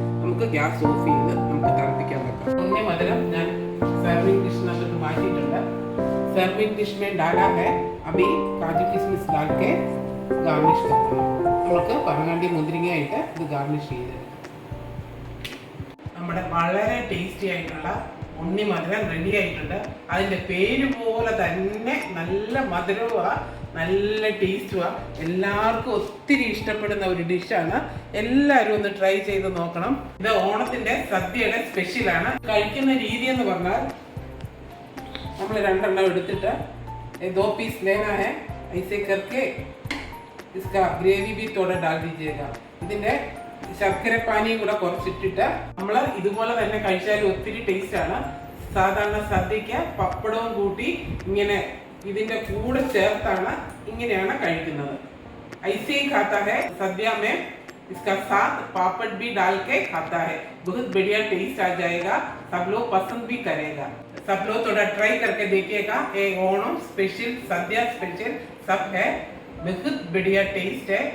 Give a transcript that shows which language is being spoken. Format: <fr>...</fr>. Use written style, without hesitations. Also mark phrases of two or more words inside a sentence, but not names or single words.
<ml>നമുക്ക്</ml> <en>gas off</en> <ml>ചെയ്ത് നമുക്ക് തിളപ്പിക്കാൻ വെക്കാം. ഉണ്ണി മധുരം ഞാൻ സർവിംഗ് ഡിഷിനകത്ത് മാറ്റിയിട്ടുണ്ട്.</ml> <en>serving dish</en> <hi>में डाला है. अभी काजू किशमिश डाल के गार्निश करना है.</hi> <ml>നമുക്ക് പറങ്ങാണ്ടി മുന്തിരിങ്ങ ആയിട്ട് ഇത് ഗാർണിഷ് ചെയ്തെടുക്കാം. നമ്മുടെ വളരെ ടേസ്റ്റി ആയിട്ടുള്ള ഉണ്ണി മധുരം റെഡി ആയിട്ടുണ്ട്. അതിൻ്റെ പേര് പോലെ തന്നെ നല്ല മധുരവുമാണ്, നല്ല ടേസ്റ്റുമാണ്. എല്ലാവർക്കും ഒത്തിരി ഇഷ്ടപ്പെടുന്ന ഒരു ഡിഷാണ്. എല്ലാവരും ഒന്ന് ട്രൈ ചെയ്ത് നോക്കണം. ഇത് ഓണത്തിൻ്റെ സദ്യയുടെ സ്പെഷ്യലാണ്. കഴിക്കുന്ന രീതി എന്ന് പറഞ്ഞാൽ നമ്മൾ 2 എണ്ണം എടുത്തിട്ട്</ml> <hi>2 पीस लेना है. ऐसे करके इसका ग्रेवी भी थोड़ा डाल दीजिएगा.</hi> <ml>ഇതിൻ്റെ ശർക്കര പാനിയും കൂടെ കുറച്ചിട്ടിട്ട് നമ്മൾ ഇതുപോലെ തന്നെ കഴിച്ചാൽ ഒത്തിരി ടേസ്റ്റാണ്. സാധാരണ സദ്യക്ക് പപ്പടവും കൂട്ടി ഇങ്ങനെ ഇതിന്റെ കൂടെ ചേർത്താണ് ഇങ്ങനെയാണ് കഴിക്കുന്നത്.</ml> <hi>ऐसे ही खाता है सद्या में, इसका साथ पापड़ भी डाल के खाता है. बहुत बढ़िया टेस्ट आ जाएगा, सब लोग पसंद भी करेगा. सब लोग थोड़ा ट्राई करके देखिएगा. एक ओणम स्पेशल, सद्या स्पेशल सब है. बहुत बढ़िया टेस्ट है.</hi>